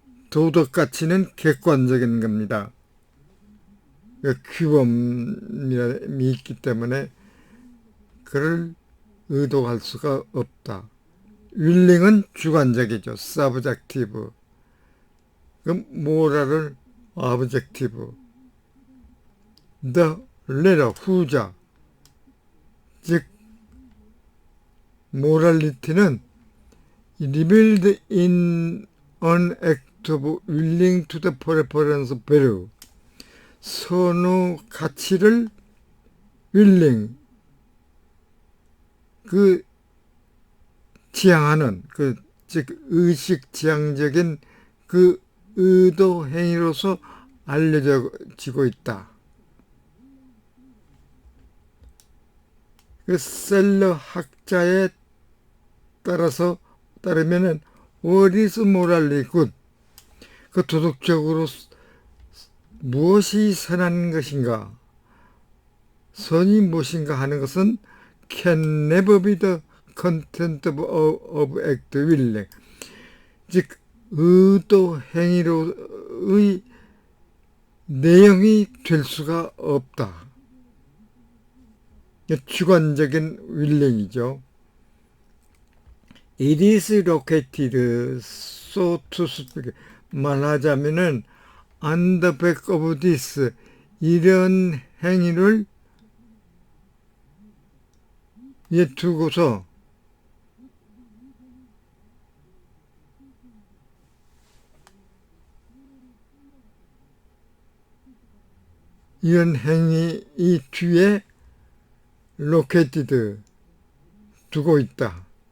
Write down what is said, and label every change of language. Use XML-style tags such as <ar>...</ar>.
<ko>도덕 가치는 객관적인 겁니다. 규범이 있기 때문에 그를 의도할 수가 없다. willing은 주관적이죠. subjective. 그럼 moral을 objective.</ko> <en>the latter, 후자. 즉 morality는 revealed in an act of willing to the preference of value.</en> <ko>선호 가치를 willing, 그 지향하는, 즉 의식 지향적인 그 의도 행위로서 알려지고 있다. 그 셀러 학자에 따르면은</ko> <en>what is morally good?</en> <ko>그 도덕적으로 무엇이 선한 것인가? 선이 무엇인가 하는 것은</ko> <en>can never be the content of act willing.</en> <ko>즉 의도 행위로의 내용이 될 수가 없다. 주관적인 willing이죠.</ko> <en>It is located, so to speak.</en> <ko>말하자면은</ko> <en>on the back of this,</en> <ko>이런 행위를 두고서 이런 행위 이 뒤에 located, 두고 있다.</ko>